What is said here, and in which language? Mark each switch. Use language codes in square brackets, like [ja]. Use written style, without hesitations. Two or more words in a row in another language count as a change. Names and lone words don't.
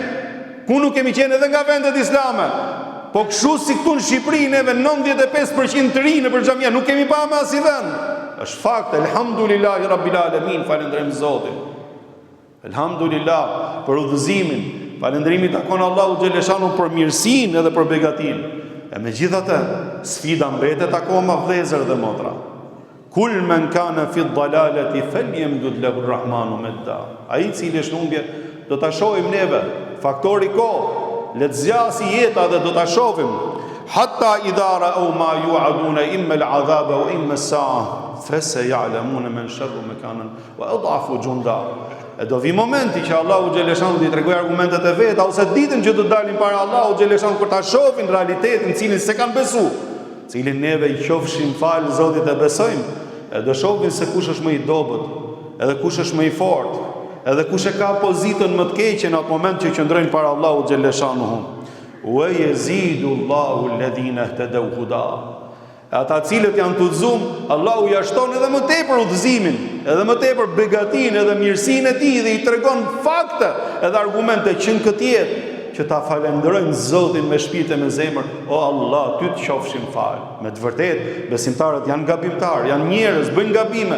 [sq] Ku nuk kemi qenë edhe nga vendet islame. Po kështu si këtu në Shqipëri neve 95% të rinë për xhamia nuk kemi pa me asnjë vend. Është fakt, [ar] الحمد لله رب العالمين, [sq] falënderojmë Zotin. Elhamdulillah për udhëzimin. Falënderimi takon Allahu Xheleshanu për mirësinë edhe për begatinë. E megjithatë, sfida mbetet akoma vëllezër dhe motra. [ar] قل من كان في الضلالة فليمدد له الرحمن مدا. [sq] Ai i cili është në humbje do ta shohim neve, faktori kohë. Le të zjasi jeta dhe do ta shohim. [ar] حتى إذا رأوا ما يوعدون إما العذاب وإما الساعة فسيعلمون من شر مكانا وأضعف جندا. [sq] E do vi momenti që Allahu Xheleshanu t'i tregoj argumentet e veta ose ditën që do dalin para Allahu Xheleshanu për ta shohin realitetin cilin se kanë besu, cilin neve i qofshim fal Zotit e besojmë, e do shohin se kush është më i dobët, edhe kush është më i fortë, edhe kush e ka pozitën më të keqe në atë moment që qëndrojnë para Allahu Xheleshanu. [ar] ويزيد الله الذين اهتدوا هدى. [sq] Ata cilët janë të udhëzuar, Allahu ja shton edhe më tepër udhëzimin, edhe më tepër begatinë, edhe mirësinë e tij dhe i tregon fakte edhe argumente që në këtë jetë që ta falenderojnë Zotin me shpirt e me zemër. O Allah, ty të qofshim fal. Me të vërtetë, besimtarët janë gabimtar, janë njerëz, bëjnë gabime.